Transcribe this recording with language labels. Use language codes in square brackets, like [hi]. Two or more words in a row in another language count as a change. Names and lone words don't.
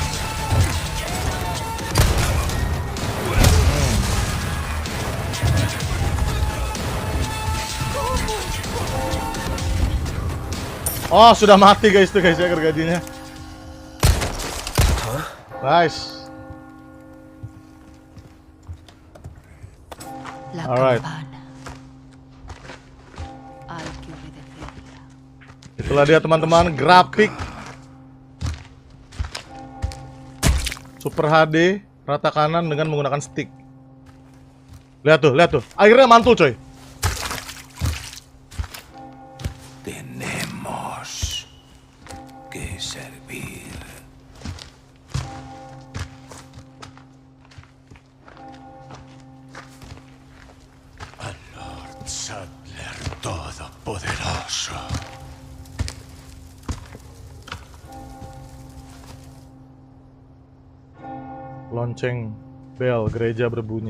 [id] Oh, sudah mati guys tuh guys ya gergajinya. [en] Nice. [es] La [en] Alright. [es] campana. Hay que obedecerla. [id] Itulah dia teman-teman, grafik Super HD rata kanan dengan menggunakan stick. Lihat tuh, airnya mantul coy. [es] Tenemos que servir. Al Lord Sadler Todopoderoso. [id] Lonceng bel gereja berbunyi.